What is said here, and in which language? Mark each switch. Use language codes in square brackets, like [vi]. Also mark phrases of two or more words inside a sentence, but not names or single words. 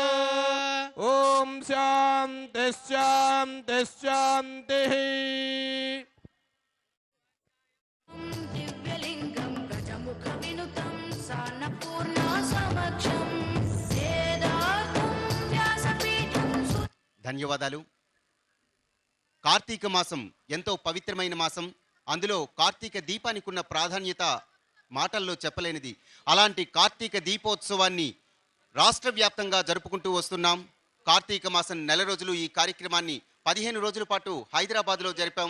[sa] ॐ शान्ति शान्ति शान्तिः। दिव्यलिङ्गं गजमुखविनुतं सान्नपूर्णासमक्षं वेदार्थं व्यासपीठं [te] ధన్యవాదాలు. కార్తీక మాసం ఎంతో పవిత్రమైన మాసం. అందులో కార్తీక దీపానికి ఉన్న ప్రాధాన్యత మాటల్లో చెప్పలేనిది. అలాంటి కార్తీక దీపోత్సవాన్ని రాష్ట్ర వ్యాప్తంగా జరుపుకుంటూ వస్తున్నాం. కార్తీక మాసం నెల రోజులు ఈ కార్యక్రమాన్ని 15 రోజుల పాటు హైదరాబాద్లో జరిపాం.